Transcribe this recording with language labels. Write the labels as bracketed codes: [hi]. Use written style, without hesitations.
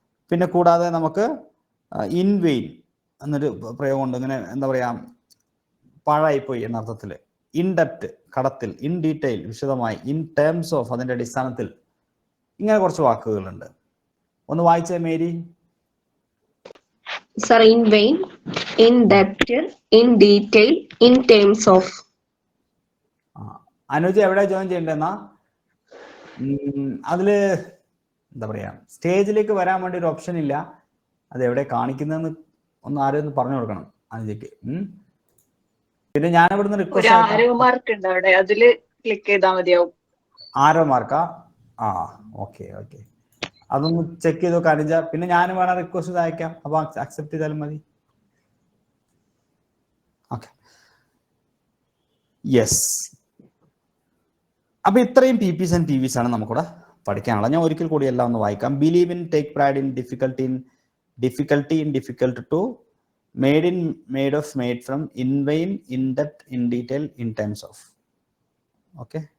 [ml] പിന്നെ കൂടാതെ നമുക്ക് ഇൻ വെയിൻ എന്നൊരു പ്രയോഗമുണ്ട്. ഇങ്ങനെ എന്താ പറയാ, പാഴായിപ്പോയി എന്ന അർത്ഥത്തിൽ. ഇൻ ഡെപ്റ്റ് കടത്തിൽ, ഇൻ ഡീറ്റെയിൽ വിശദമായി, ഇൻ ടേംസ് ഓഫ് അതിന്റെ അടിസ്ഥാനത്തിൽ, ഇങ്ങനെ കുറച്ച് വാക്കുകളുണ്ട്. ഒന്ന് വായിച്ചേ Mary. [en] Sir, in vain, in depth, in detail, in terms of. [ml] Anuj എവിടെ ജോയിൻ ചെയ്യണ്ടെന്നാ? അതില് എന്താ പറയാ, സ്റ്റേജിലേക്ക് വരാൻ വേണ്ടി ഒരു ഓപ്ഷൻ ഇല്ല. അത് എവിടെ കാണിക്കുന്നതെന്ന് ഒന്ന് ആരും ഒന്ന് പറഞ്ഞു കൊടുക്കണം അനുജയ്ക്ക്. പിന്നെ ഞാൻ ഇവിടുന്ന് റിക്വസ്റ്റ്, ആരോ മാർക്ക് ഉണ്ട് അവിടെ, അതില് ക്ലിക്ക് ചെയ്താൽ മതിയാവും. ആരോ മാർക്കാ? ഓക്കെ, അതൊന്ന് ചെക്ക് ചെയ്ത് നോക്കാം അനുജ. പിന്നെ ഞാൻ വേണം റിക്വസ്റ്റ് അയക്കാം, അപ്പൊ അക്സെപ്റ്റ് ചെയ്താലും മതി. [en] Okay, yes. [ml] അപ്പൊ ഇത്രയും PPs ആൻഡ് PVs ആണ് നമുക്കിവിടെ പഠിക്കാനുള്ളത്. ഞാൻ ഒരിക്കൽ കൂടി എല്ലാം ഒന്ന് വായിക്കാം. [en] Believe in, take pride in, difficulty in difficult to, made in, made of, made from, in vain, in depth, in detail, in terms of. Okay.